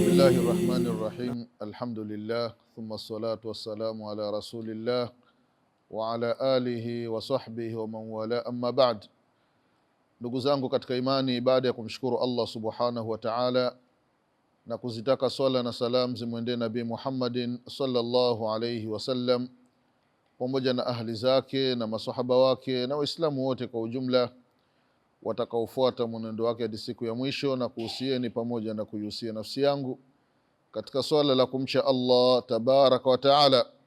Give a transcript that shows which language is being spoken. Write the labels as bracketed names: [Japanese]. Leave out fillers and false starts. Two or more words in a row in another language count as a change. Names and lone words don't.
[Arabic] بسم الله الرحمن الرحيم. الحمد لله، ثم الصلاة والسلام على رسول الله وعلى آله وصحبه ومن والاه، أما بعد. [Swahili] Ndugu zangu katika imani, baada ya kumshukuru [Arabic] الله سبحانه وتعالى [Swahili] na kuzitaka swala na salam zimwendee Nabii [Arabic] محمد صلى الله عليه وسلم [Swahili] pamoja na ahli zake na masahaba wake na waislamu wote kwa ujumla watakaofuata mwenendo wake hadi siku ya mwisho, na kuhusieni pamoja na kuihusia nafsi yangu katika swala la kumcha [Arabic] الله تبارك وتعالى.